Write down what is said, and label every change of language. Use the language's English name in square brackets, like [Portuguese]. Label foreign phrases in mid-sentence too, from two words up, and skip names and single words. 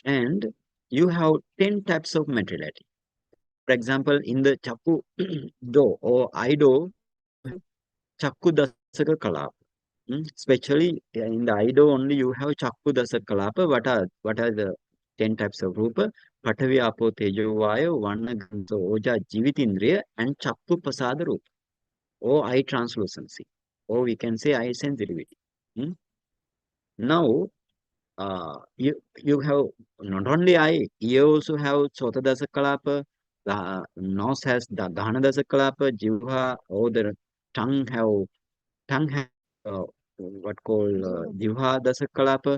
[English] And you have 10 types of materiality. For example, in the Chakku Do or Ido, [Pali] Chakku Dasaka Kalapa. [English] Especially in the Ido only you have [Pali] Chakku Dasa Kalapa. [English] What are the 10 types of Rupa? [Pali] Patavi, Apo, Tejo, Vayu, Vanna, Gandha, Oja, Jivitindriya, and Chakku Pasada Rupa, [English] or eye translucency, or we can say eye sensitivity. Now, you have not only eye, you also have [Pali] Sotadasa Kalapa, [English] The nose has the [Pali] Ghana Dasa Kalapa, [English] Jivha, or the tongue have what called [Pali] Jivha Dasa Kalapa.